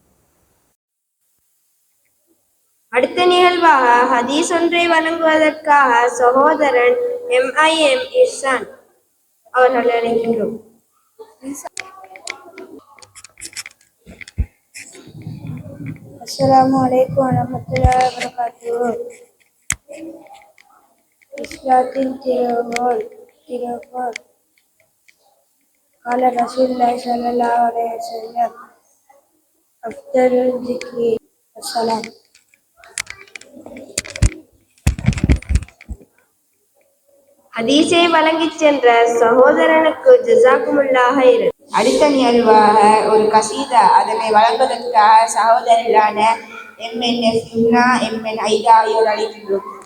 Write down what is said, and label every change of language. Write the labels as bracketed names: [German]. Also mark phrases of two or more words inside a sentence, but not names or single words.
[Tamil] அடுத்த நிகழ்வாக ஹதீஸ் ஒன்றை வழங்குவதற்காக சகோதரன் MIM இர்சான் அவர்களை அழைக்கின்றோம். [Arabic] السلام عليكم ورحمة الله وبركاته. [Tamil] இஸ்லாத்தின் திறவுகோல் [Arabic] قال رسول الله صلى الله عليه وسلم أفضل الذكر السلام. [Tamil] ஹதீஸை வழங்கிச் சென்ற சகோதரனுக்கு [Arabic] جزاكم الله خيرا. [Tamil] அடுத்த நிகழ்வாக ஒரு கசீதா, அதனை வழங்குவதற்காக சகோதரரான MNF யும்னா, MN ஐதா ஆகியோர் அழைக்கின்றோம்.